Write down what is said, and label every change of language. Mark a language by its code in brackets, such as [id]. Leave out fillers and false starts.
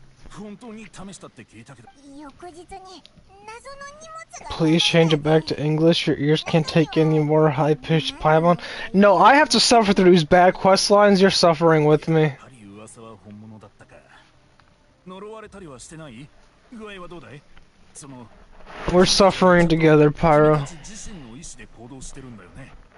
[ja] 本当に試したって聞いたけど。翌日に謎の荷物が。 [en] Please change it back to English. Your ears can't take any more high-pitched paimon. No, I have to suffer through these bad quest lines. You're suffering with me. [ja] 噂は本物だったか。呪われたりはしてない？具合はどうだい？その [en] We're suffering together, Pyro. [ja] 自身の意志で行動してるんだよね。